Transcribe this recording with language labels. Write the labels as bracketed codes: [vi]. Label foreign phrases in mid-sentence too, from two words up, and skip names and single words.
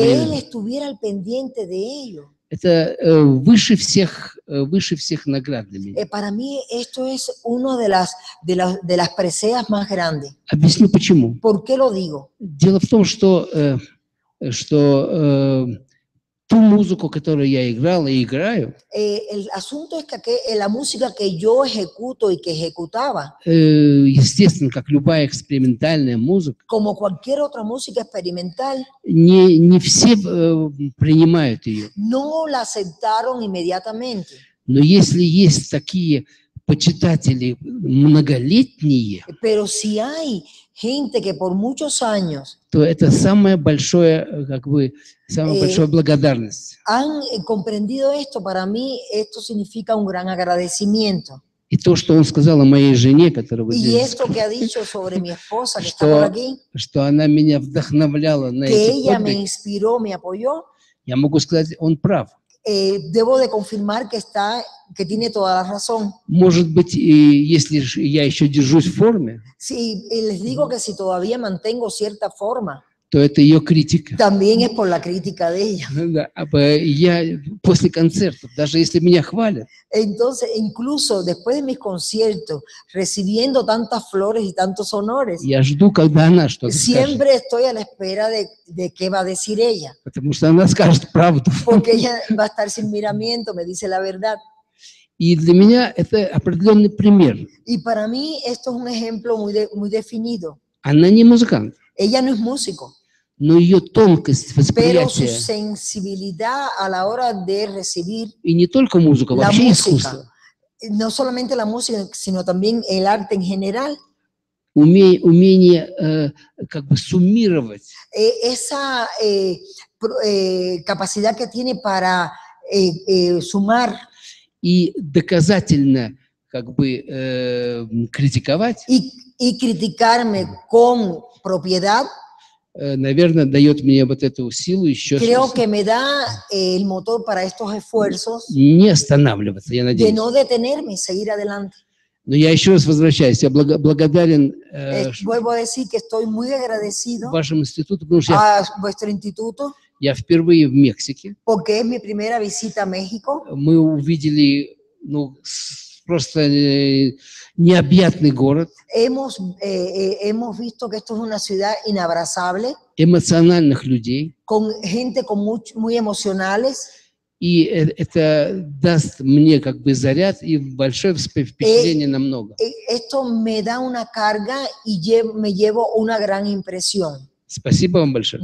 [es] que él [ru] временем. [es] estuviera al pendiente de ello. [ru] Это выше всех наград для меня. [es] Para mí esto es una de las preseas más grandes. [ru] Объясню почему. [es] ¿Por qué lo digo? [ru] Дело в том, что ту музыку, которую я играл и играю, [es] El asunto es que la música que yo ejecuto y que ejecutaba, [ru] естественно, как любая экспериментальная музыка, [es] como cualquier otra música experimental, [ru] не все принимают ее. [es] no la aceptaron inmediatamente. [ru] Но если есть такие почитатели многолетние, [es] Pero si hay gente que por muchos años [ru] то это самая большая благодарность. [es] han comprendido esto, para mí esto significa un gran agradecimiento. [ru] И то, что он сказал о моей жене, которая вот [es] Y [ru] здесь, [es] esto que ha dicho sobre mi esposa que está por aquí, [ru] что она меня вдохновляла на [es] que [ru] эти [es] ella me [ru] подвиги, [es] inspiró, me apoyó, [ru] я могу сказать, он прав. [es] debo de confirmar que tiene toda la razón. [ru] Может быть, и если я еще держусь в форме, [es] Sí, y les digo que si todavía mantengo cierta forma, [ru] то это ее критика. [es] también es por la crítica de ella. [ru] Да, я после концертов, даже если меня хвалят, [es] Entonces, incluso después de mis conciertos, recibiendo tantas flores y tantos honores, [ru] я жду, когда она что-то скажет. [es] siempre estoy a la espera de qué va a decir ella, [ru] Потому что она скажет правду. [es] porque ella va a estar sin miramiento, me dice la verdad. [ru] И для меня это определенный пример. [es] Y para mí esto es un ejemplo muy definido. [ru] Она не музыкант, [es] Ella no es músico, [ru] но ее тонкость [es] pero su [ru] восприятия, [es] sensibilidad a la hora de recibir [ru] и не только музыка, [es] la [ru] вообще [es] música, [ru] искусство, [es] no solamente la música, sino también el arte en general, [ru] умение как бы суммировать [es] esa capacidad que tiene para sumar [ru] и доказательно как бы критиковать, [es] y criticarme con propiedad, [ru] наверное, дает мне вот эту силу еще [es] creo que me da el motor para estos esfuerzos [ru] не останавливаться, я [es] de [ru] надеюсь. [es] no detenerme y seguir adelante. [ru] Но я еще раз возвращаюсь, я благодарен [es] Vuelvo a decir que estoy muy agradecido [ru] вашему институту, потому что [es] a vuestro instituto [ru] я впервые в Мексике. [es] porque es mi primera visita a México. [ru] Мы увидели просто необъятный город, [es] Hemos visto que esto es una ciudad inabrazable, [ru] эмоциональных людей, [es] con gente muy emocionales. [ru] и это даст мне как бы заряд и большое впечатление на много. [es] Esto me da una carga y me llevo una gran impresión. [ru] Спасибо вам большое.